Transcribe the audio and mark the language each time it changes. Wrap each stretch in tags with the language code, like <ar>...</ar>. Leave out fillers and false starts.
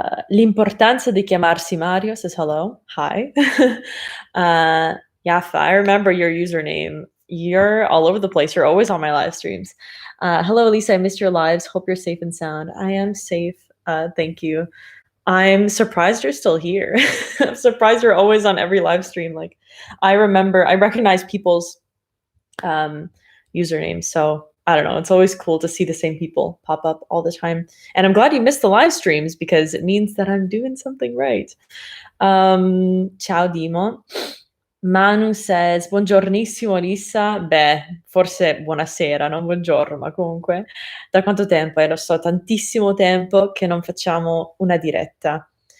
<en>L'importanza di chiamarsi Mario says hello. Hi. Yafa, I remember your username. You're all over the place. You're always on my live streams. Hello, Elisa. I missed your lives. Hope you're safe and sound. I am safe. Thank you. I'm surprised you're still here. I'm surprised you're always on every live stream. Like, I recognize people's usernames. So I don't know. It's always cool to see the same people pop up all the time. And I'm glad you missed the live streams because it means that I'm doing something right.</en> <it>Ciao Dimo. Manu</it> <en>says,</en> <it>buongiornissimo Lisa. Beh, forse buonasera, non buongiorno, ma comunque. Da quanto tempo? Lo so, tantissimo tempo che non facciamo una diretta.</it>